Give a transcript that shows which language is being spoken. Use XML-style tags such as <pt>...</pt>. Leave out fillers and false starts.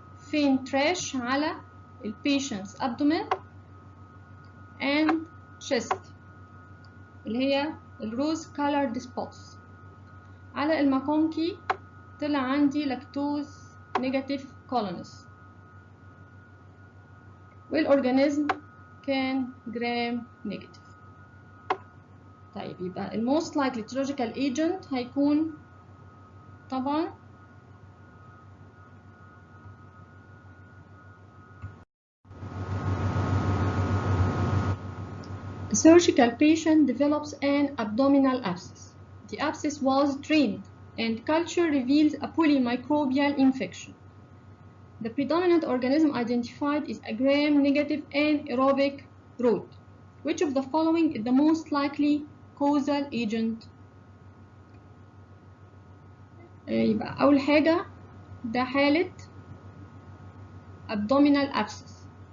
<en>faint rash</en> <ar>على ال</ar> <en>patient's abdomen and chest</en> <ar>اللي هي الروز</ar> <en>colored spots.</en> <ar>على الماكونكي طلع عندي لاكتوز نيجاتيف colonies والأورجانيزم كان جرام نيجاتيف. طيب يبقى ال</ar> <en>most likely etiological agent</en> <ar>هيكون طبعا</ar> <en>a surgical patient develops an abdominal abscess. The abscess was drained and culture reveals a polymicrobial infection. The predominant organism identified is a gram-negative anaerobic root. Which of the following is the most likely causal agent?</en> <ar>يبقى أول حاجة ده حالة abdominal abscess.</ar>